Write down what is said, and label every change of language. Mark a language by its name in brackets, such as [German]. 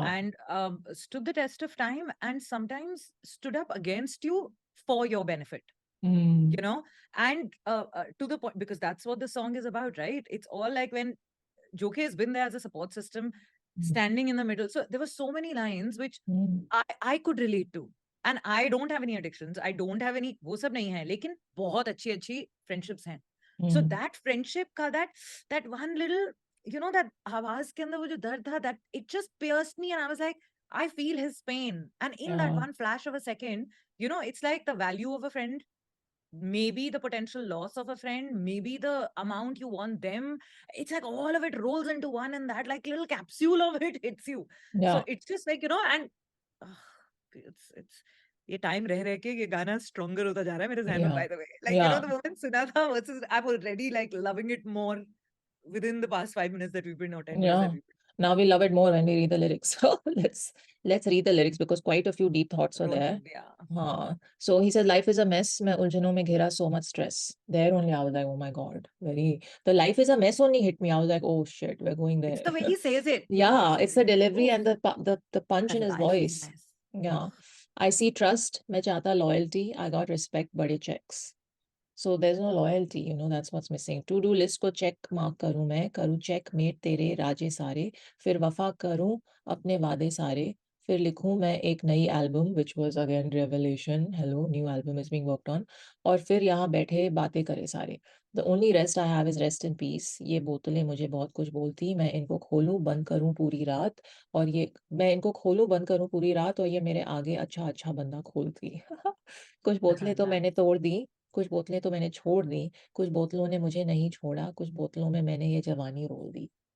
[English] and stood the test of time, and sometimes stood up against you for your benefit. Mm. And to the point, because that's what the song is about, right? It's all like when Jokhay has been there as a support system, Mm. standing in the middle. So there were so many lines which Mm. I could relate to. And I don't have any addictions. I don't have any, [Hindi] वो सब नहीं है, लेकिन बहुत अच्छी अच्छी friendships हैं. [English] So that friendship का that one little, you know, that [Hindi] आवाज के अंदर वो जो दर्द था, [English] that it just pierced me, and I was like, I feel his pain. And in that Yeah. one flash of a second, you know, it's like the value of a friend, maybe the potential loss of a friend, maybe the amount you want them. It's like all of it rolls into one, and that like little capsule of it hits you. So Yeah. it's just like, you know, and it's [Hindi] ये time रह रह के ये गाना stronger होता जा रहा है मेरे ज़हन में, Yeah. [English] By the way, like you know Yeah. The moment [Hindi] सुना था [English] Versus I am already like loving it more within the past 5 minutes that we've been, or 10 minutes that Yeah. we've Now we love it more when we read the lyrics. So let's read the lyrics because quite a few deep thoughts are been there. rolling. Yeah. So he said, life is a mess. [Hindi] मैं उलझनों में घिरा, [English] so much stress. There only I was like, oh my God, the life is a mess only hit me. I was like, oh shit, we're going It's there. the way he says it. Yeah, it's the delivery Oof, and the punch that in his life is a voice. mess. Yeah. I see trust. [Hindi] मैं चाहता loyalty. [English] I got respect, बड़े checks. So there's no loyalty, you know, that's what's missing. [Hindi] To do list को check mark करूँ मैं, करूँ check mate तेरे राजे सारे, फिर वफा करूँ अपने वादे सारे, फिर लिखूँ मैं एक नई album, [English] which was again revelation. Hello, new album is being worked on. [Hindi] और फिर यहाँ बैठे बातें करे सारे. [English] The only rest I have is rest in peace. [Hindi] ये बोतलें मुझे बहुत कुछ बोलती, मैं इनको खोलूँ बंद करूँ पूरी रात, और ये मैं इनको खोलूँ बंद करूँ पूरी रात, और ये मेरे आगे अच्छा अच्छा बंदा खोलती. कुछ बोतलें तो मैंने Nice. तोड़ दी, कुछ बोतलें तो मैंने छोड़ दी, कुछ बोतलों ने मुझे नहीं छोड़ा, कुछ बोतलों में मैंने ये जवानी रोल दी।